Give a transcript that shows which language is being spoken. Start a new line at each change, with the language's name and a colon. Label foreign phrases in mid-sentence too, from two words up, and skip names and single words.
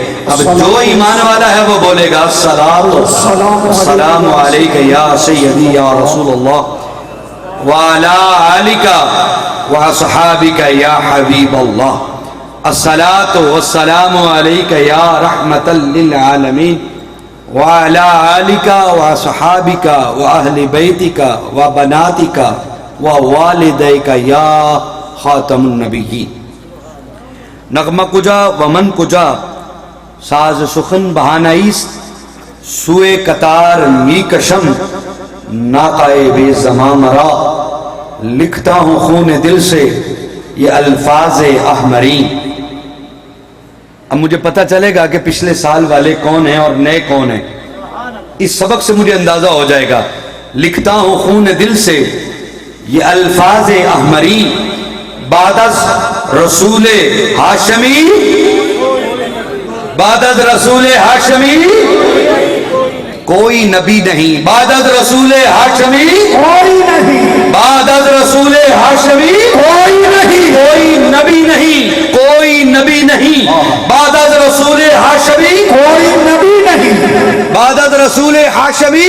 Urdu: اب جو ایمان والا ہے وہ بولے گا
Arabic: السلام علیک یا سیدی یا رسول اللہ وعلی آلک واصحابک یا حبیب اللہ الصلاۃ والسلام علیک یا رحمۃ للعالمین وعلی آلک واصحابک واہل بیتک وبناتک ووالدیک یا خاتم النبیین۔
Persian: نغمہ کجا ومن کجا ساز سخن بہانائیست سوئے قطار می کشم ناقائے بے زماں مرا
Urdu: لکھتا ہوں خون دل سے یہ الفاظ احمرین۔ اب مجھے پتہ چلے گا کہ پچھلے سال والے کون ہیں اور نئے کون ہیں، اس سبق سے مجھے اندازہ ہو جائے گا۔ لکھتا ہوں خون دل سے یہ الفاظ احمری بعد از رسول ہاشمی، بعد از رسول ہاشمی کوئی نبی نہیں، بعد از رسول ہاشمی کوئی نہیں، بعد از رسول ہاشمی کوئی نہیں، کوئی نبی نہیں، کوئی نبی نہیں، بعد از رسول ہاشمی کوئی نبی نہیں، بعد از رسول ہاشمی۔